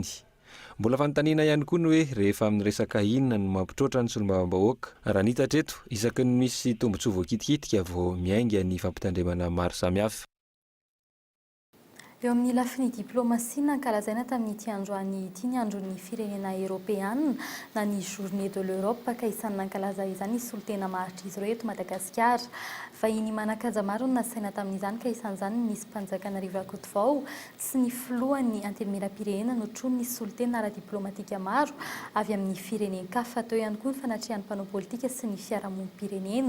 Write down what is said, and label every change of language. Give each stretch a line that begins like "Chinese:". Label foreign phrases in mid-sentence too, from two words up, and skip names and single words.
Malagasy: Mbola fanontaniana ihany koa ny hoe rehefa amin'ny resaka inona no mampitroatra ny solombavambahoaka. Raha ny hita treto isaky ny misy tombotsoa voakitikitika vao miainga ny fampitandremana maro samihafa. Eo amin'ny lafiny diplomasia nankalazaina tamin'ity androany ity ny andron'ny firenena Europeana na ny
French: Journée de l'Europe
Malagasy: ka isan'ny nankalaza izany ny solotena maharitra izy ireo eto Madagasikara. Vahiny manakaja maro no nasaina tamin'izany ka isan'izany nisy mpanjakana Riva Kotovao sy ny filohan'ny anteny miram-pirenena notrony ny solotena ara-diplomatika maro avy amin'ny firenen-kafa. Teo ihany koa ny fanatrihan'ny mpanao politika sy ny fiarahamonim-pirenena.